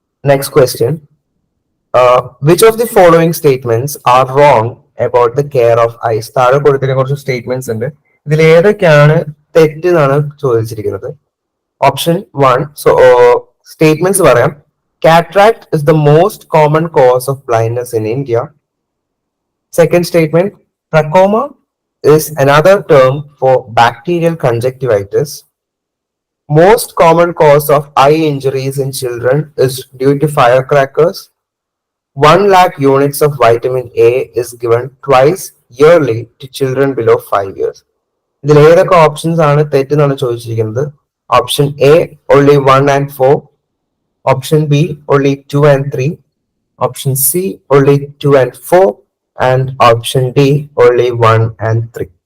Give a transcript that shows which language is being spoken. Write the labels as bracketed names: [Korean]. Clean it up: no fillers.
[English] Next question, which of the following statements are wrong about the care of eyes? [Malayalam] താഴെ കൊടുത്തിരിക്കുന്ന കുറച്ച് statements ഉണ്ട്, ഇതിൽ ഏതൊക്കെയാണ് തെറ്റ് എന്നാണ് ചോദിച്ചിരിക്കുന്നത്. [English] option 1, [Malayalam] സോ സ്റ്റേറ്റ്മെന്റ്സ് പറയാം. [English] Cataract is the most common cause of blindness in India. Second statement, trachoma is another term for bacterial conjunctivitis. Most common cause of eye injuries in children is due to firecrackers. 1 lakh units of vitamin A is given twice yearly to children below 5 years. [Malayalam] ഇതിൽ ഏതൊക്കെ options ആണ് തെറ്റെന്നാണ് ചോദിച്ചിരിക്കുന്നത്. [English] Option A only 1 and 4, option B only 2 and 3, option C only 2 and 4, and option D only 1 and 3.